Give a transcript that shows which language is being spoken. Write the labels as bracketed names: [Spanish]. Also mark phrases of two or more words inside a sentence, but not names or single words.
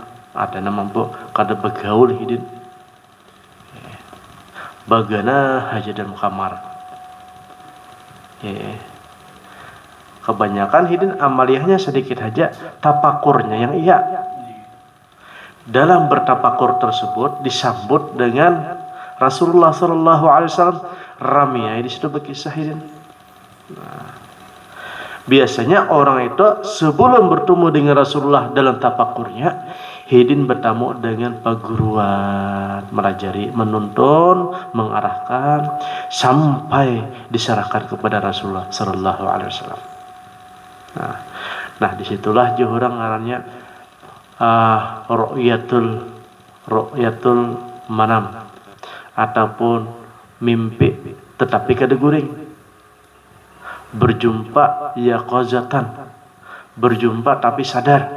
[Banjar] Ada nang mampu kada begaul hidin. Bagana haja dalam kamar. Kebanyakan hidin amaliyahnya sedikit saja, tapakurnya yang iya. Dalam bertapakur tersebut disambut dengan Rasulullah [Arabic] صلى الله عليه وسلم [Banjar] ramai di situ berkisah hidin. Nah, biasanya orang itu sebelum bertemu dengan Rasulullah dalam tapakurnya, hidin bertamu dengan perguruan, melajari, menuntun, mengarahkan sampai diserahkan kepada Rasulullah [Arabic] صلى الله عليه وسلم. [Banjar] Nah disitulah orang ngarannya [Arabic] رؤية المنام [Banjar] ataupun mimpi tetapi kada guring. [Indonesian] Berjumpa yaqazatan, berjumpa tapi sadar.